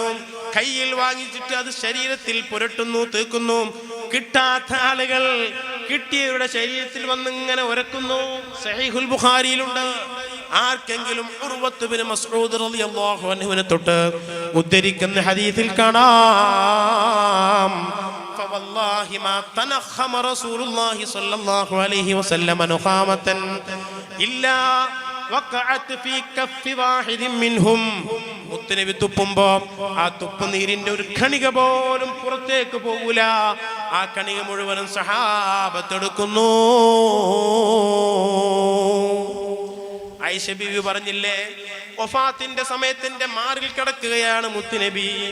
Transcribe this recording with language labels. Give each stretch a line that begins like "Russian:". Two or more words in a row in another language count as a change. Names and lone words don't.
Malayalam: കയ്യിൽ വാങ്ങിച്ചിട്ട് അത് ശരീരത്തിൽ പുരട്ടുന്നു, തേക്കുന്നു. കിട്ടാത്ത ആളുകൾ കിട്ടിയവരുടെ ശരീരത്തിൽ വന്നിങ്ങനെ ഉരക്കുന്നു. സഹീഹുൽ ബുഖാരിയിലുണ്ട്. ആർക്കെങ്കിലും ഉർവത്ത് ബിൻ മസ്ഊദ്
Arabic: رضي الله عنه
Malayalam: തൊട്ട് ഉദ്ധരിക്കുന്ന ഹദീസിൽ കാണാം,
Arabic: فوالله ما تنخم رسول الله صلى الله عليه وسلم نخامة إلا وقعت في كف واحد منهم.
Malayalam: മുത്തുനബി തുപ്പുമ്പോ ആ തുപ്പുനീരിന്റെ ഒരു കണിക പോലും പുറത്തേക്ക് പോകൂല. ആ കണിക മുഴുവനും സഹാബത്ത് എടുക്കുന്നു. ആയിഷ ബീവി പറഞ്ഞില്ലേ, വഫാത്തിന്റെ സമയത്തിന്റെ മാറിൽ കിടക്കുകയാണ് മുത്തുനബി.